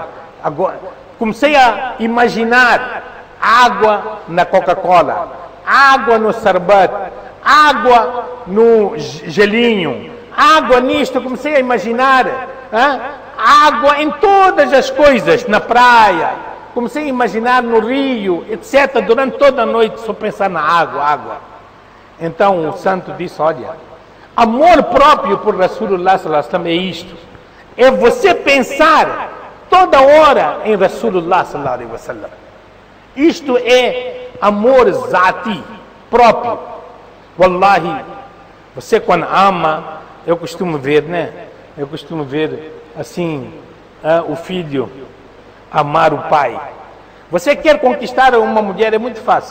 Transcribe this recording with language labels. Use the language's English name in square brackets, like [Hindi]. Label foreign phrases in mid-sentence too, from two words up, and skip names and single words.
[Portuguese] Agora, comecei a imaginar água na Coca-Cola, água no sorvete, água no gelinho, água nisto. Comecei a imaginar água em todas as coisas, na praia. Comecei a imaginar no rio, etc. Durante toda a noite só pensar na água. Então o santo disse: olha, amor próprio por Rasulullah [Arabic] صلى الله عليه وسلم [Portuguese] é isto. É você pensar toda hora em Rasulullah [Arabic] صلى الله عليه وسلم. [Portuguese] Isto é amor zati, próprio. Wallahi, você quando ama, eu costumo ver, né? Eu costumo ver assim, o filho amar o pai. Você quer conquistar uma mulher, é muito fácil.